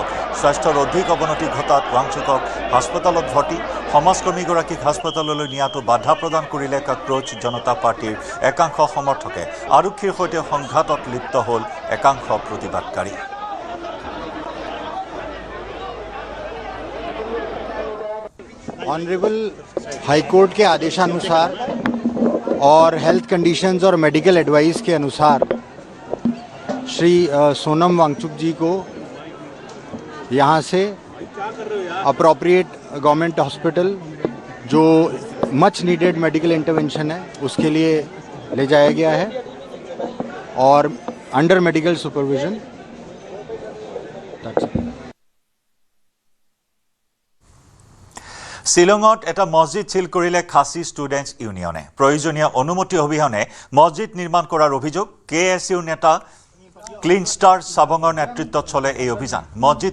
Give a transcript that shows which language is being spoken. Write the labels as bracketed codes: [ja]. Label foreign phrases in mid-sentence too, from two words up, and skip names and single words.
[as] স্বাস্থ্যৰ অধিক অৱনতি ঘটাত ৱাংচুকক হাস্পতালত ভৰ্তি. সমাজকৰ্মীগৰাকীক হাস্পতাললৈ নিয়াটো বাধা প্ৰদান কৰিলে কক্ৰোচ জনতা পাৰ্টিৰ একাংশ সমৰ্থকে. আৰক্ষীৰ সৈতে সংঘাতত লিপ্ত হ'ল একাংশ প্ৰতিবাদকাৰী. [en] Honourable High Court [hi] के आदेशानुसार और [en] health conditions [hi] और [en] medical advice [hi] के अनुसार श्री सोनम वांगचुक जी को यहाँ से [en] appropriate government hospital [hi] जो [en] much needed medical intervention [hi] है उसके लिए ले जाया गया है और [en] under medical supervision. [as] শিলঙত এটা মছজিদ ছিল কৰিলে খাচী ষ্টুডেণ্টছ ইউনিয়নে প্ৰয়োজনীয় অনুমতি অবিহনে মছজিদ নিৰ্মাণ কৰাৰ অভিযোগ কেএছইউ নেতা ক্লিন ষ্টাৰ সাবঙৰ নেতৃত্বত চলে এই অভিযান মছজিদ